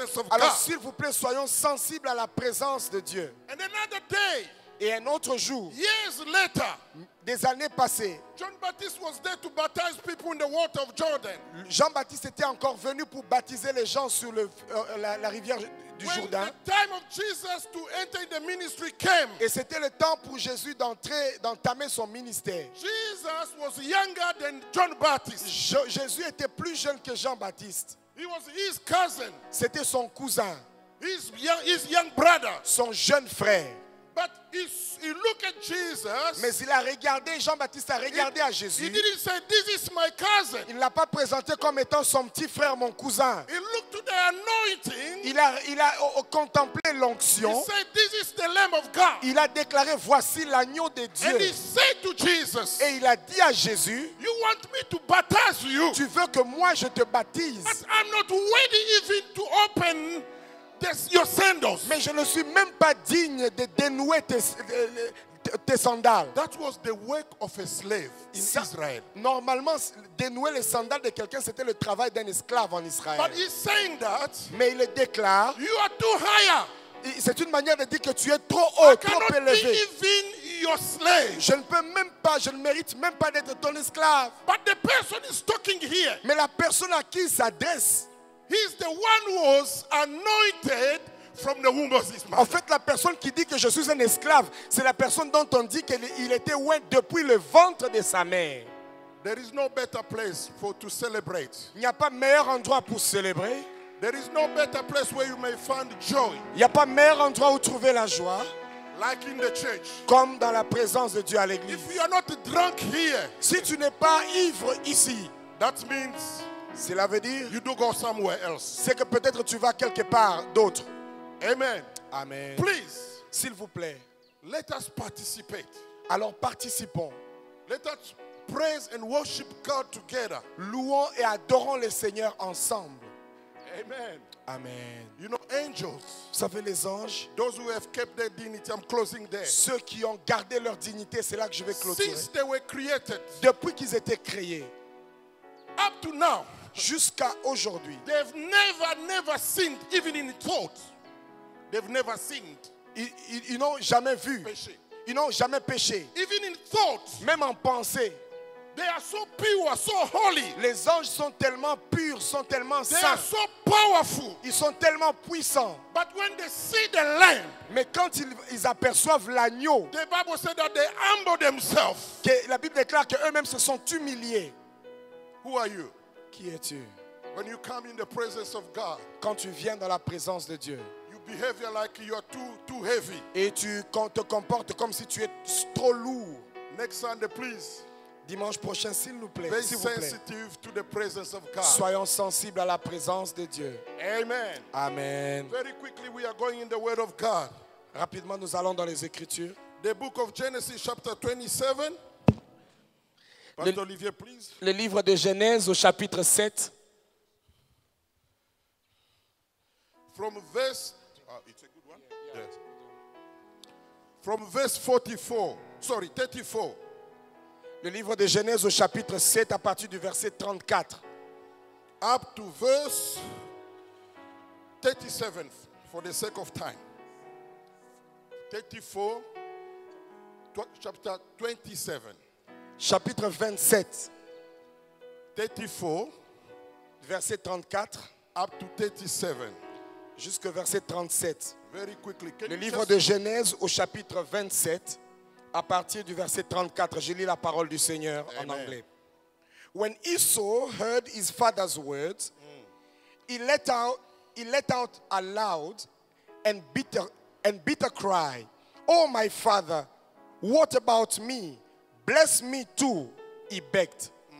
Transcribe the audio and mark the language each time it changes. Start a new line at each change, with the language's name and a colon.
French: Alors s'il vous plaît, soyons sensibles à la présence de Dieu. Et un autre jour,
English: years later,
French: des années passées,
English: Jean-Baptiste was there to baptize people in the water of Jordan.
French: Jean-Baptiste était encore venu pour baptiser les gens sur la rivière du Jourdain.
English: When the time of Jesus to enter the ministry came,
French: et c'était le temps pour Jésus d'entamer son ministère.
English: Jesus was younger than John Baptist.
French: Jésus était plus jeune que Jean-Baptiste.
English: He was his cousin.
French: C'était son cousin.
English: His young brother.
French: Son jeune frère.
English: But he looked at Jesus.
French: Mais il a regardé, Jean-Baptiste a regardé à Jésus.
English: He didn't say, "This is my cousin."
French: Il ne l'a pas présenté comme étant son petit frère, mon cousin.
English: He looked to the anointing.
French: Il a contemplé l'onction.
English: He said, "This is the Lamb of God."
French: Il a déclaré, voici l'agneau de Dieu.
English: And he said to Jesus,
French: et il a dit à Jésus,
English: "You want me to baptize you?
French: Tu veux que moi je te baptise?
English: But I'm not ready even to open your sandals."
French: Mais je ne suis même pas digne de dénouer tes sandales.
English: That was the work of a slave in Israel.
French: Normalement, dénouer les sandales de quelqu'un, c'était le travail d'un esclave en Israël.
English: But he's saying that,
French: mais il déclare,
English: you are too higher.
French: C'est une manière de dire que tu es trop haut, trop élevé.
English: Even your slave.
French: Je ne peux même pas, je ne mérite même pas d'être ton esclave.
English: But the person is talking here.
French: Mais la personne à qui il s'adresse,
English: he's the one who was anointed from the womb of his mother.
French: En fait, la personne qui dit que je suis un esclave, c'est la personne dont on dit qu'il était oint depuis le ventre de sa mère.
English: There is no better place to celebrate.
French: Il n'y a pas meilleur endroit pour célébrer.
English: There is no better place where you may find joy.
French: Il n'y a pas meilleur endroit où trouver la joie.
English: Like in the church.
French: Comme dans la présence de Dieu à l'église.
English: If you are not drunk here,
French: si tu n'es pas ivre ici,
English: that means
French: cela veut dire
English: you do go somewhere else.
French: C'est que peut-être tu vas quelque part d'autre. Amen. Amen.
English: Please,
French: s'il vous plaît,
English: let us participate.
French: Alors participons.
English: Let us praise and worship God together.
French: Louons et adorons le Seigneur ensemble. Amen. Amen.
English: You know, angels.
French: Vous savez, les anges.
English: Those who have kept their dignity, I'm closing there.
French: Ceux qui ont gardé leur dignité, c'est là que je vais clôturer.
English: Since they were created.
French: Depuis qu'ils étaient créés.
English: Up to now.
French: Jusqu'à aujourd'hui.
English: They've never sinned, even in thought. They've never sinned.
French: Ils n'ont jamais vu. Péché. Ils n'ont jamais péché.
English: Even in thought.
French: Même en pensée.
English: They are so pure, so holy.
French: Les anges sont tellement purs, sont tellement saints.
English: They are so powerful.
French: Ils sont tellement puissants.
English: But when they see the lamb,
French: mais quand ils aperçoivent l'agneau,
English: the Bible said that they humble themselves.
French: Que la Bible déclare qu'eux-mêmes se sont humiliés.
English: Who are you?
French: Qui es-tu?
English: When you come in the presence of God,
French: quand tu viens dans la présence de Dieu,
English: you behave like you are too heavy.
French: Et tu te comportes comme si tu es trop lourd.
English: Next Sunday, please.
French: Dimanche prochain, s'il nous plaît.
English: Be
French: S'il vous plaît.
English: sensitive to the presence of God.
French: Soyons sensibles à la présence de Dieu. Amen. Amen.
English: Very quickly, we are going in the Word of God.
French: Rapidement, nous allons dans les Écritures.
English: The book of Genesis, chapter 27. Pastor Olivier, please.
French: Le livre de Genèse au chapitre 7.
English: From verse, it's a good one. Yes. From verse 34. 34.
French: Le livre de Genèse au chapitre 7 à partir du verset 34.
English: Up to verse 37 for the sake of time. 34, chapter 27.
French: Chapitre 27, 34, verset 34
English: up to 37.
French: jusqu'au verset 37.
English: Very quickly.
French: Le livre de Genèse au chapitre 27 à partir du verset 34. Je lis la parole du Seigneur en anglais.
English: When Esau heard his father's words, he let out a loud and bitter cry. Oh, my father, what about me? Bless me too, he begged.